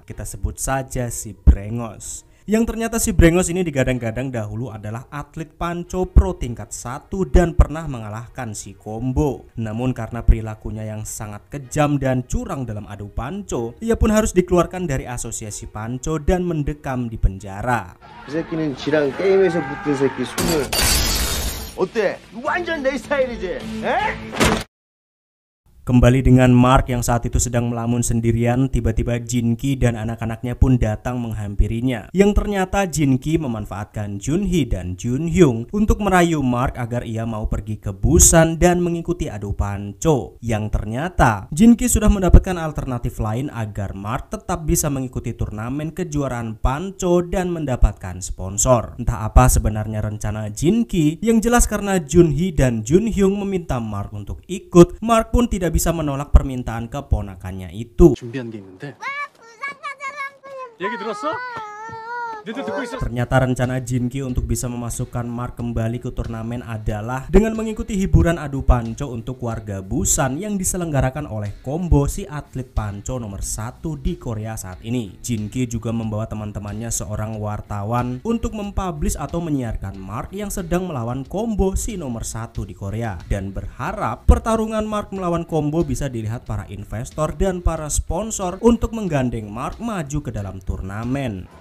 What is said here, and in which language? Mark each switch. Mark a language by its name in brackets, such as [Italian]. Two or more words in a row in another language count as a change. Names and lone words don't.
[Indonesian] Kita sebut saja si Brengos. Yang ternyata si Brengos ini digadang-gadang dahulu adalah atlet Panco pro tingkat 1 dan pernah mengalahkan si Combo. Namun karena perilakunya yang sangat kejam dan curang dalam adu Panco, ia pun harus dikeluarkan dari asosiasi Panco dan mendekam di penjara. [Korean] 그 새끼는 지랑 게임에서 붙은 새끼 손을 어때? 완전 내 스타일이지? 에? [Indonesian] Kembali dengan Mark yang saat itu sedang melamun sendirian, tiba-tiba Jinki dan anak-anaknya pun datang menghampirinya. Yang ternyata Jinki memanfaatkan Junhee dan Junhyung untuk merayu Mark agar ia mau pergi ke Busan dan mengikuti adu Panco. Yang ternyata Jinki sudah mendapatkan alternatif lain agar Mark tetap bisa mengikuti turnamen kejuaraan Panco dan mendapatkan sponsor. Entah apa sebenarnya rencana Jinki, yang jelas karena Junhee dan Junhyung meminta Mark untuk ikut, Mark pun tidak bisa menolak permintaan keponakannya itu. [Korean] 준비한 게 있는데. 얘기 들었어? 니들 듣고 있었어? [Indonesian] Ternyata rencana Jinki untuk bisa memasukkan Mark kembali ke turnamen adalah dengan mengikuti hiburan adu Panco untuk warga Busan yang diselenggarakan oleh Combo, si atlet Panco nomor 1 di Korea saat ini. Jinki juga membawa teman-temannya seorang wartawan untuk mempublish atau menyiarkan Mark yang sedang melawan Combo, si nomor 1 di Korea, dan berharap pertarungan Mark melawan Combo bisa dilihat para investor dan para sponsor untuk menggandeng Mark maju ke dalam turnamen.